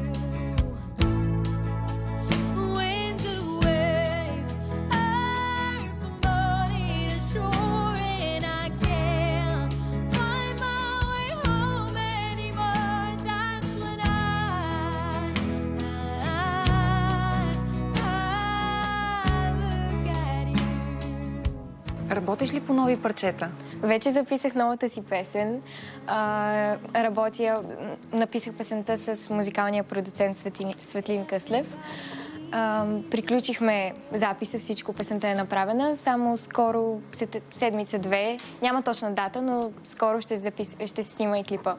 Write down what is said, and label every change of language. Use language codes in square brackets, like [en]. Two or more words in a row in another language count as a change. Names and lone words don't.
[en] When the waves are floating ashore and I can't find my way home anymore, that's when I look at you. [bg] Работиш ли по нови парчета? Вече записах новата си песен. Написах песента с музикалния продуцент Светлин Къслев. Приключихме записа, всичко, песента е направена. Само скоро, седмица-две, няма точна дата, но скоро ще се снима и клипа.